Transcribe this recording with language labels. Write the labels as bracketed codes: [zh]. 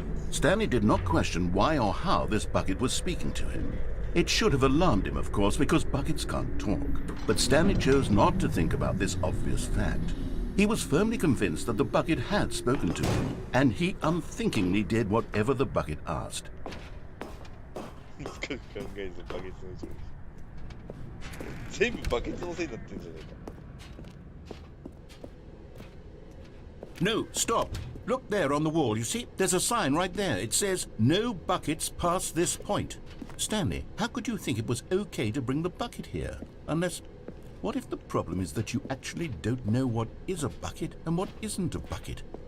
[en] Stanley did not question why or how this bucket was speaking to him. It should have alarmed him, of course, because buckets can't talk. But Stanley chose not to think about this obvious fact. He was firmly convinced that the bucket had spoken to him, and he unthinkingly did whatever the bucket asked. [ja] 深く考えずバケツの一部です。全部バケツのせいになってるんじゃないか。 [en] No, stop. Look there on the wall, you see? There's a sign right there. It says, no buckets past this point. Stanley, how could you think it was okay to bring the bucket here? Unless, what if the problem is that you actually don't know what is a bucket and what isn't a bucket?